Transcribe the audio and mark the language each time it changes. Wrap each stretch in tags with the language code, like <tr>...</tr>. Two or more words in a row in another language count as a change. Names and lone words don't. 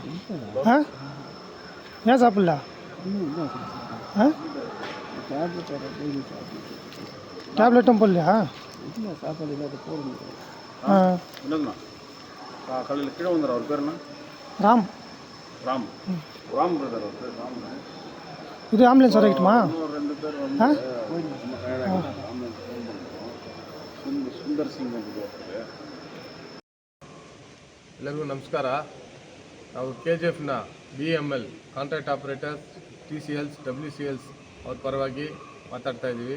<ta>ஏன் சாப்பிடல? டேப்லெட்டும் போடலையா? காலையில் கீழே வந்துடுற அவர் பேர் என்ன? ராம். ராம் ராம் பிரதர் அவர் பேர் ராம். இது ஆம்புலன்ஸ் வரைக்கட்டுமா? ரெண்டு பேர்</ta> <kn>ಸುಂದರ್ ಸಿಂಗ್ ಅಂತ ಬರ್ತಾರೆ. ಎಲ್ಲರಿಗೂ ನಮಸ್ಕಾರ. ನಾವು ಕೆಜಿಎಫ್ನ BML</kn> <en>contract operators,</en> <kn>TCLs, WCLs ಅವ್ರ ಪರವಾಗಿ ಮಾತಾಡ್ತಾ ಇದ್ದೀವಿ.</kn>